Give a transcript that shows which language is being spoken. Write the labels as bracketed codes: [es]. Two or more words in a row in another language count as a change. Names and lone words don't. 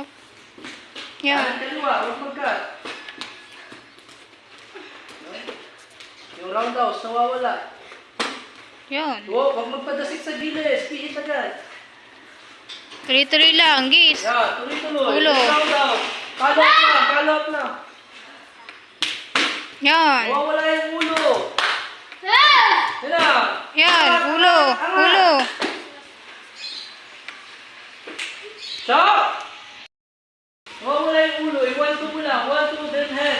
[tl] Yan. Kanan dalawa. Huwag mag-cut. Yung roundhouse, nawawala. Yan. Oh, huwag magpadasik sa gilid. Pihit agad. Tuloy-tuloy lang, gis. Yan, tuloy-tuloy. Ulo. Roundhouse. [en] Follow up na, follow up na. [tl] Yan. Nawawala yung ulo. Yan na. Yan, ulo. Ulo. [en] Stop! [tl] Nawawala yung ulo. I-1, 2 mo lang. 1, 2, [en] then head.